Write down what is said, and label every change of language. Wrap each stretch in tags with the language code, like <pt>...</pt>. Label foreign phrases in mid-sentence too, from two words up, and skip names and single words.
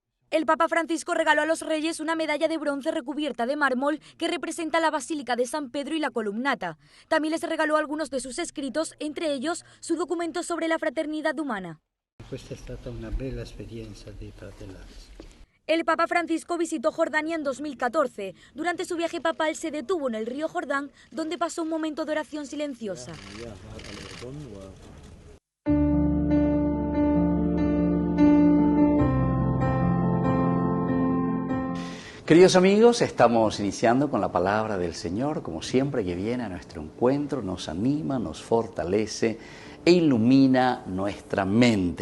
<es>El Papa Francisco regaló a los reyes una medalla de bronce recubierta de mármol que representa la Basílica de San Pedro y la Columnata. También les regaló algunos de sus escritos, entre ellos su documento sobre la fraternidad humana.</es> <it>Questa è stata una bella esperienza di fratellanza.</it> <es>El Papa Francisco visitó Jordania en 2014. Durante su viaje papal se detuvo en el río Jordán, donde pasó un momento de oración silenciosa. Queridos amigos, estamos iniciando con la palabra del Señor, como siempre que viene a nuestro encuentro, nos anima, nos fortalece e ilumina nuestra mente.</es>